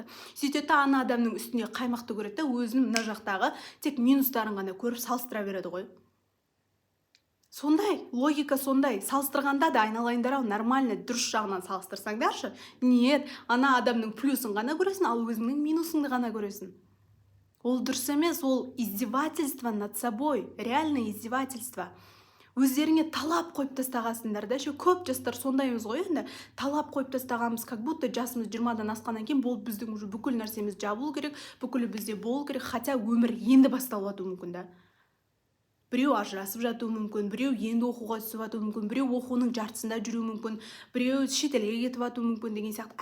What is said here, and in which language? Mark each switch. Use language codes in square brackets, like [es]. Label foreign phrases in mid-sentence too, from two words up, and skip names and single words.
[kk] Сөйтеді ана адамның үстіне қаймақты көреді, өзінің мына жақтағы тек минустарын ғана көріп салыстыра береді ғой. Сондай, логика сондай. Салыстырғанда да айналайындар-ау, нормально, дұрыс жағынан салыстырсаңдаршы. Нет, ана адамның плюсын ғана көресің, ал өзіңнің минусыңды ғана көресің. Ол дұрыс емес, ол [ru] издевательство над собой, реально издевательство. [kk] Өздеріңе талап қойып тастағасыңдар да, көп жастар сондаймыз ғой, енді талап қойып тастағанбыз, [ru] как будто [kk] жасымыз 20-дан асқаннан кейін бұл біздің уже бүкіл нәрсеміз жабылу керек, бүкілі бізде болу керек, хотя өмір енді басталып жатуы мүмкін да. Біреу ажырасып жатуы мүмкін, біреу енді оқуға түсіп жатуы мүмкін, біреу оқуының жартысында жүруі мүмкін, біреу шетелге кетіп жатуы мүмкін деген сияқты.